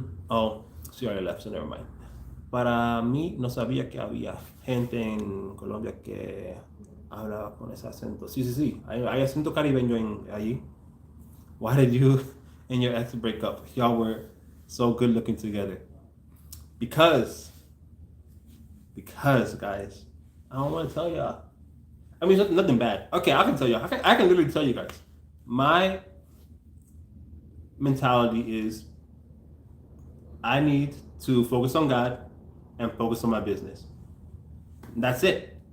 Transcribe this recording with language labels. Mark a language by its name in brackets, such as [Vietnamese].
[English] Oh, she already left, so never mind. [Spanish] Para mí no sabía que había gente en Colombia que hablaba con ese acento. Sí. Hay acento caribeño allí. [English] Why did you and your ex break up? Y'all were so good looking together. Because guys, I don't want to tell y'all. I mean, nothing bad. Okay, I can tell y'all. I can literally tell you guys. My mentality is I need to focus on God and focus on my business. And that's it.